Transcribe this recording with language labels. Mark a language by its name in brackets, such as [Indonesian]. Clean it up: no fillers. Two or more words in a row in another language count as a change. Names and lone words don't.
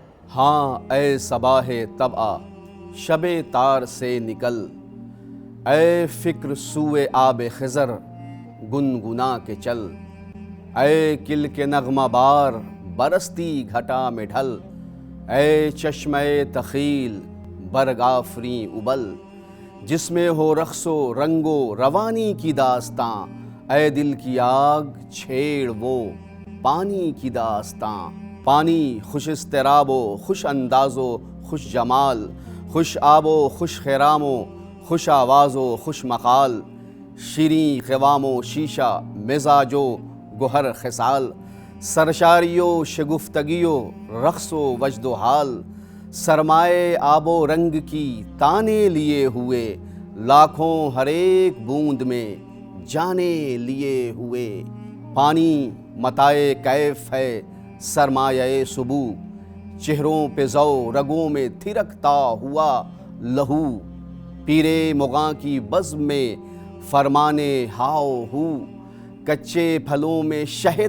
[Urdu] ہاں اے صباح طبع شب تار سے نکل، اے فکر سوئے آب خضر گنگنا کے چل، اے کل کے نغمہ بار برستی گھٹا میں ڈھل، اے چشمہ تخیل برگافریں ابل، جس میں ہو رقص و رنگ و روانی کی داستاں، اے دل کی آگ چھیڑ وہ پانی کی داستاں۔ پانی خوش اضطراب و خوش انداز و خوش جمال، خوش آب و خوش خرام و خوش آواز و خوش مقال، شیریں قوام و شیشہ مزاج و گوہر خصال، سرشاری و شگفتگی و رقص و وجد و حال، سرمائے آب و رنگ کی تانے لیے ہوئے، لاکھوں ہر ایک بوند میں جانے لیے ہوئے۔ پانی متاع کیف ہے سرمایہ صبح، چہروں پہ ذو رگوں میں تھرکتا ہوا لہو، پیرے مغاں کی بزم میں فرمانے ہاؤ ہو، کچے پھلوں میں شہد